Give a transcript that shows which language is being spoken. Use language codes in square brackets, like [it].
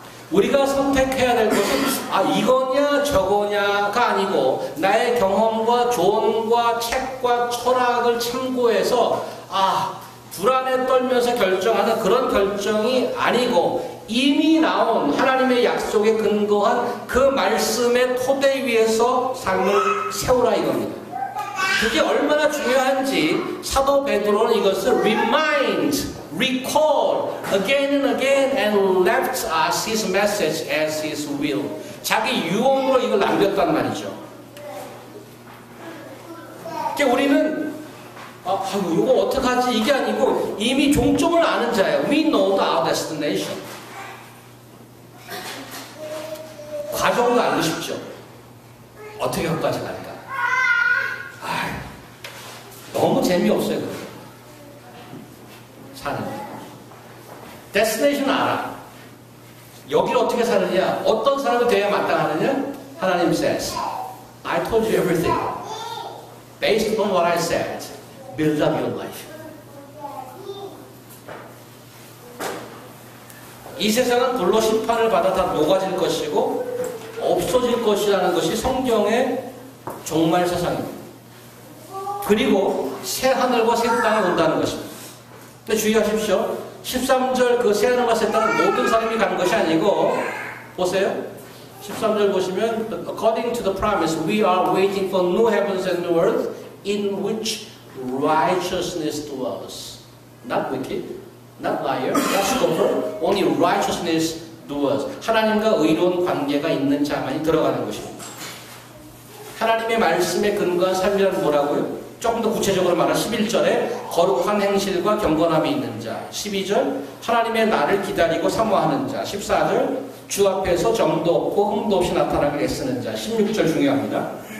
[ko] 우리가 선택해야 될 것은 아, 이거냐 저거냐가 아니고 나의 경험과 조언과 책과 철학을 참고해서 아, 불안에 떨면서 결정하는 그런 결정이 아니고 이미 나온 하나님의 약속에 근거한 그 말씀의 토대 위에서 삶을 세우라 이겁니다. 그게 얼마나 중요한지 사도 베드로는 이것을 [en] remind, recall again and again and left us his message as his will. [ko] 자기 유언으로 이걸 남겼단 말이죠. 그러니까 우리는 이거 어떡하지? 이게 아니고 이미 종점을 아는 자예요. [en] We know our destination. [ko] 과정도 알고 싶죠. 어떻게 여기까지 갈까? 너무 재미없어요. 그거. 사는 데스티네이션 알아. 여기를 어떻게 사느냐, 어떤 사람이 돼야 마땅하느냐. [en] 하나님 says, I told you everything. Based on what I said, build up your life. [ko] 이 세상은 불로 심판을 받아 다 녹아질 것이고 없어질 것이라는 것이 성경의 종말 세상입니다. 그리고 새 하늘과 새 땅이 온다는 것입니다. 근데 주의하십시오. 13절 그 새 하늘과 새 땅은 모든 사람이 가는 것이 아니고 보세요. 13절 보시면 [en] According to the promise we are waiting for new heavens and new earth in which righteousness dwells. Not wicked, not liar, not scoffer, only righteousness dwells. [ko] 하나님과 의로운 관계가 있는 자만이 들어가는 것입니다. 하나님의 말씀에 근거한 삶이란 뭐라고요? 조금 더 구체적으로 말하면 11절에 거룩한 행실과 경건함이 있는 자, 12절 하나님의 날을 기다리고 사모하는 자, 14절 주 앞에서 점도 없고 흠도 없이 나타나길 애쓰는 자, 16절 중요합니다.